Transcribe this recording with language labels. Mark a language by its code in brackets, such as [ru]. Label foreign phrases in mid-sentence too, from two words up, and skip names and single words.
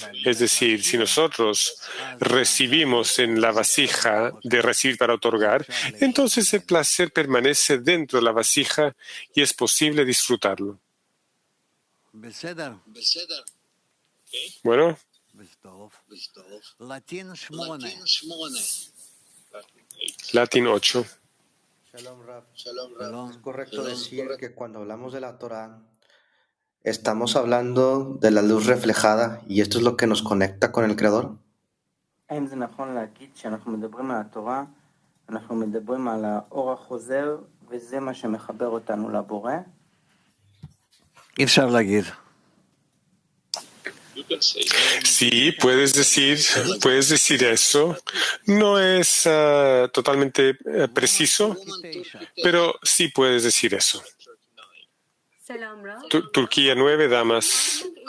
[es] Es decir, si nosotros recibimos en la vasija de recibir para otorgar, entonces el placer permanece dentro de la vasija y es posible disfrutarlo. Bueno, Latín 8. Latín 8. Shalom, Rab. Shalom. ¿Es correcto decir que cuando hablamos de la Torah estamos hablando de la luz reflejada y esto es lo que nos conecta con el Creador? [he] האם זה נכון להגיד שאנחנו מדברים על התורה, אנחנו מדברים על האור החוזר, וזה מה שמחבר אותנו לבורא? אי אפשר להגיד. [es] Sí, puedes decir eso. No es totalmente preciso, pero sí puedes decir eso. Turquía 9, damas.